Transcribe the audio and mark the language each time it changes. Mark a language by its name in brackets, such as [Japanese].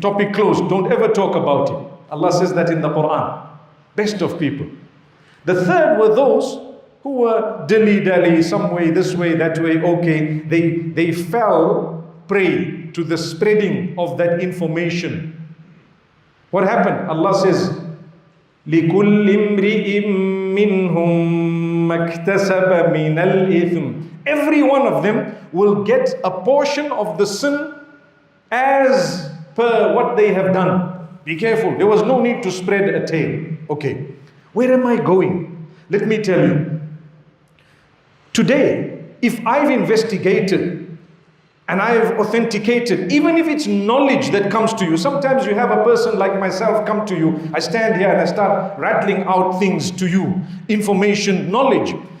[English] Topic closed, don't ever talk about it. Allah says that in the Quran. Best of people. The third were those who were dilly-dally, some way, this way, that way, okay. They fell prey to the spreading of that information. What happened? Allah says, [Arabic] لِكُلِّ امْرِئٍ مِّنْهُمْ مَكْتَسَبَ مِنَ الْإِثْمِ. [English] Every one of them will get a portion of the sin as per what they have done. Be careful. There was no need to spread a tale. Okay. Where am I going? Let me tell you. Today, if I've investigated and I've authenticated, even if it's knowledge that comes to you, sometimes you have a person like myself come to you, I stand here and I start rattling out things to you, information, knowledge.